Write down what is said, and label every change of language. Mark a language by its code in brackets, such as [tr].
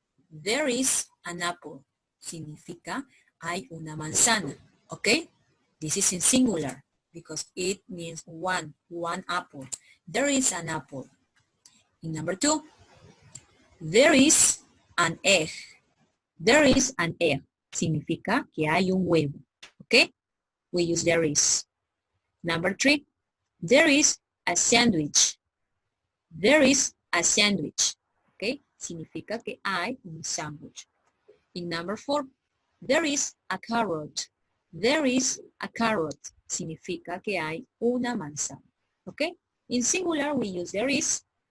[en] There is an apple. [es] Significa hay una manzana, [en] okay? This is in singular because it means one apple. There is an apple. In number 2, there is an egg. There is an egg. [es] Significa que hay un huevo. [en] Okay? We use there is. Number 3, there is a sandwich. There is a sandwich. Okay? [es] Significa que hay un sándwich. [en] In number 4, there is a carrot. There is a carrot. [es] Significa que hay una manzana. [en] Okay? In singular, we use there is.